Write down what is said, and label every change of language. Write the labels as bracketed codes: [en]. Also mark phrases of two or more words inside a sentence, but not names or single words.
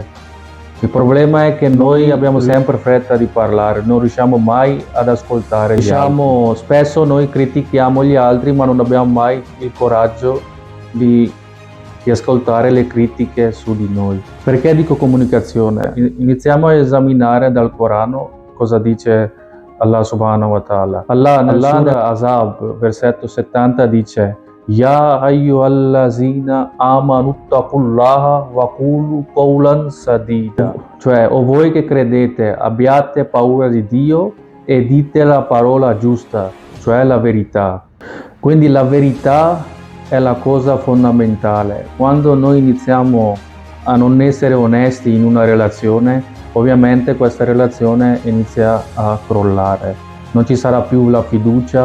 [it] Il problema è che noi abbiamo sempre fretta di parlare, non riusciamo mai ad ascoltare gli altri. Spesso noi critichiamo gli altri, ma non abbiamo mai il coraggio di ascoltare le critiche su di noi. Perché dico comunicazione? Iniziamo a esaminare dal Corano cosa dice Allah [ar] سبحانه وتعالى. [it] Allah nel Sura Azab, versetto 70 dice: [ar] يا أيها الذين آمنوا اتقوا الله وقولوا قولا سديدا. [it] Cioè, o voi che credete, abbiate paura di Dio e dite la parola giusta, cioè la verità. Quindi la verità è la cosa fondamentale. Quando noi iniziamo a non essere onesti in una relazione, ovviamente questa relazione inizia a crollare, non ci sarà più la fiducia.